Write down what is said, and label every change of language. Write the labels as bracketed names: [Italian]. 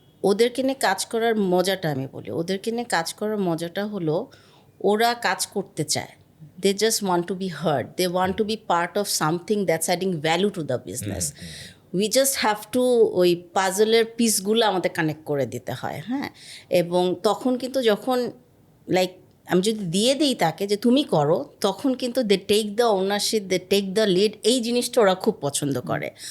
[Bangla] ওদেরকে নিয়ে কাজ করার মজাটা, আমি বলি ওদেরকে নিয়ে কাজ করার মজাটা হলো ওরা কাজ করতে চায়, [English] they just want to be heard. They want to be part of something that's adding value to the business. We just have to [Bangla] ওই পাজলের পিসগুলো আমাদের কানেক্ট করে দিতে হয়, হ্যাঁ। এবং তখন কিন্তু যখন লাইক আমি যদি দিয়ে দিই তাকে যে তুমি করো, তখন কিন্তু [English] they take the ownership, they take the lead, [Bangla] এই জিনিসটা ওরা খুব পছন্দ করে।